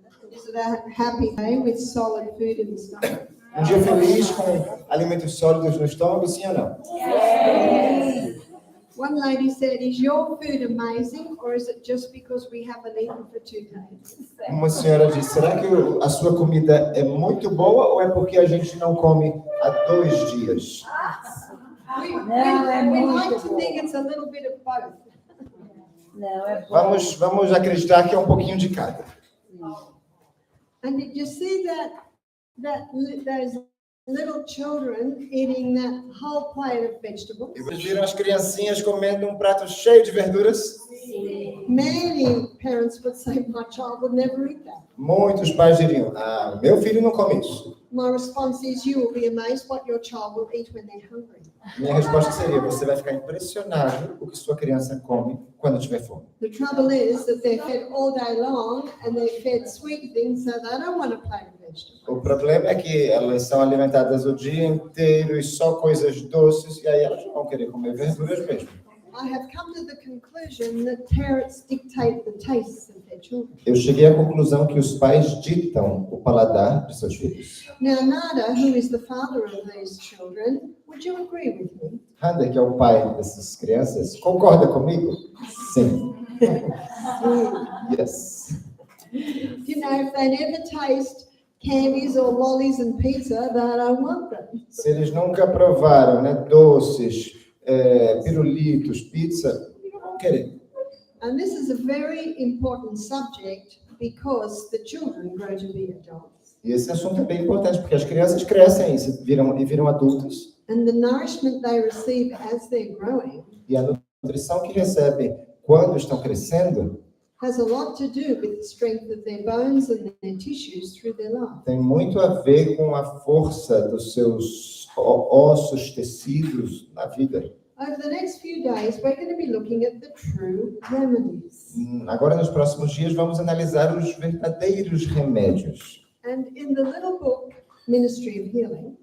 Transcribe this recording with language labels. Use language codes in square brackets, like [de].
[en] Is it a happy day with solid food in the stomach? [pt] Um dia feliz com alimentos sólidos no estômago, sim ou não? [en] One lady said, "Is your food amazing, or is it just because we haven't eaten for 2 days?" [pt] Uma senhora disse, será que a sua comida é muito boa ou é porque a gente não come há 2 dias? [en] We [pt] muito [en] like to [pt] bom. [en] think it's a little bit of both. [pt] Não, é bom. Vamos acreditar que é um pouquinho de cada. [en] And did you see those little children eating that whole plate of vegetables? [pt] E vocês viram as criancinhas comendo um prato cheio de verduras? [en] Many parents would say, "My child would never eat that." [pt] Muitos pais diriam, meu filho não come isso. [en] My response is, you will be amazed what your child will eat when they're hungry. [pt] Minha resposta seria, você vai ficar impressionado o que sua criança come quando tiver fome. [en] The trouble is that they're fed all day long and they're fed sweet things, so they don't want a plate of vegetables. [pt] O problema é que elas são alimentadas o dia inteiro e só coisas doces, e aí elas não vão querer comer verduras mesmo. [en] I have come to the conclusion that parents dictate the tastes of their children. [pt] Eu cheguei à conclusão que os pais ditam o paladar de seus filhos. [en] Now, Nada, who is the father of these children, would you agree with me? [pt] Handa, que é o pai dessas crianças, concorda comigo? Sim. Yes. [en] You know, if they never taste candies or lollies and pizza, they don't want them. [pt] Se eles nunca provaram, né, doces, pirulitos, pizza, não vão querer. [en] And this is a very important subject because the children grow to be adults. [pt] E esse assunto é bem importante, porque as crianças crescem e viram adultos. [en] And the nourishment they receive as they're growing [pt] E a nutrição que recebem quando estão crescendo [en] has a lot to do with the strength of their bones and their tissues through their life. [pt] tem muito a ver com a força dos seus ossos, tecidos na vida. [en] Over the next few days, we're going to be looking at the true remedies. [pt] Agora, nos próximos dias, vamos analisar os verdadeiros remédios. [en] And in the little book, Ministry of Healing,